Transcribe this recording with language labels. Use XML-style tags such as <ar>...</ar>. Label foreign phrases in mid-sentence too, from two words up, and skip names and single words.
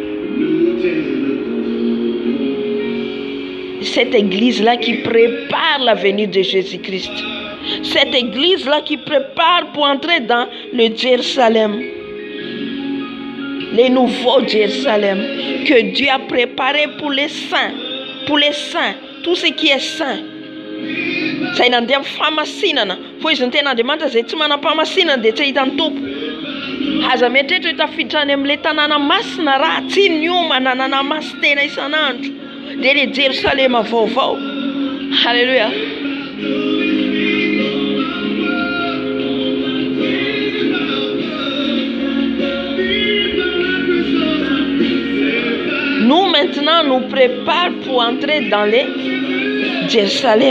<fr>Cette église-là qui prépare la venue de Jésus-Christ. Cette église-là qui prépare pour entrer dans le Jérusalem. Le nouveau Jérusalem que Dieu a préparé pour les saints. Pour les saints. Tout ce qui est saint.</fr> <mg>Zay nandeha amin'ny famasinana. Fa izy ny ten'Andriamanitra zay tsy manam-pamasinana dia tsy hitany tompo. Aza mieritreritra hoe tafiditra any amin'ilay tanàna masina raha tsy ny homana nanamasy tena isan'andro dia ilay Jerosalema vaovao. Halleluja.</mg> <fr>Nous maintenant nous prépare pour entrer dans les Jérusalem.</fr>